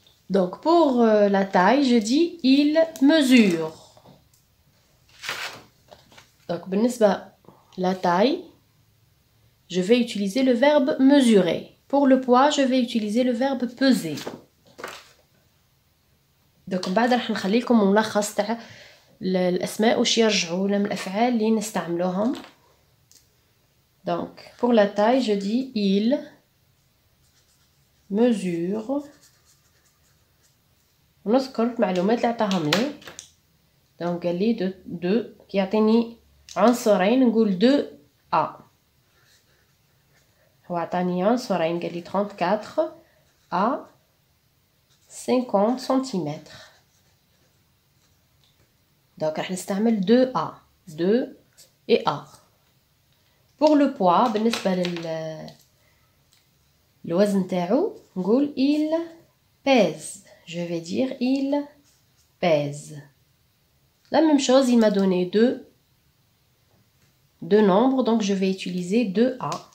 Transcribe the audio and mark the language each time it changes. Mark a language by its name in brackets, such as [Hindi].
[French] Donc, pour la taille, je dis « il mesure ». Donc, la taille, je vais utiliser le verbe « mesurer ». Pour le poids, je vais utiliser le verbe « peser ». [Arabic] Donc, بعد راح نخلي لكم ملخص تاع الأسماء واش يرجعوا لهم الأفعال اللي نستعملوهم. [French] Donc, pour la taille, je dis « il mesure ». [Arabic] ونذكر المعلومات اللي عطاهم لي. دونك قال لي دو كيعطيني عنصرين نقول 2A. هو عطاني عنصرين قال لي [French] 34 à 50 cm. [Arabic] دونك راح نستعمل 2A 2 et A. [French] pour le poids [Arabic] بالنسبة للوزن تاعو نقول [French] il pèse. Je vais dire il pèse. La même chose, il m'a donné deux nombres, donc je vais utiliser 2A.